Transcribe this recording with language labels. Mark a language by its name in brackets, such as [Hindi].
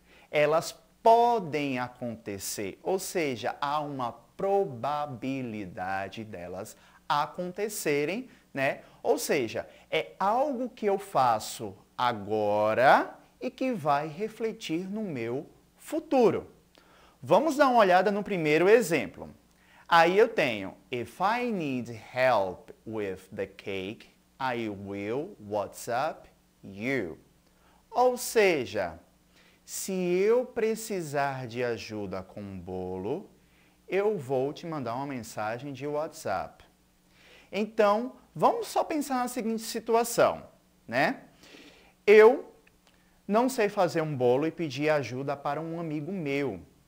[Portuguese] Elas podem acontecer, ou seja, há uma probabilidade delas acontecerem, né? Ou seja, é algo que eu faço agora e que vai refletir no meu futuro. Vamos dar uma olhada no primeiro exemplo. Aí eu tenho, [English] if I need help with the cake, I will WhatsApp you. [Portuguese] Ou seja, se eu precisar de ajuda com um bolo, eu vou te mandar uma mensagem de WhatsApp. Então, vamos só pensar na seguinte situação, né? Eu não sei fazer um bolo e pedi ajuda para um amigo meu.